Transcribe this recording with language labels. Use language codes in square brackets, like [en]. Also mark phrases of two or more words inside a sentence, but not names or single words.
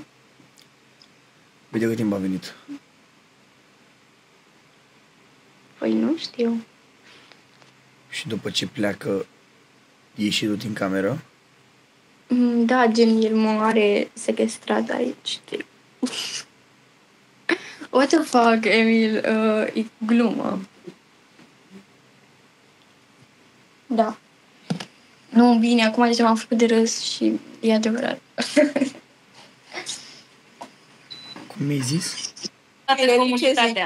[ro] Păi de cât timp a venit? Păi nu știu. Și după ce pleacă, ieși tu din cameră? Da, gen, el mă are sequestrat aici, știi? [en] What the fuck, [ro] Emil? E glumă. Da. Nu, bine, acum deja m-am făcut de râs și e adevărat. Cum mi-ai zis? Comunitatea.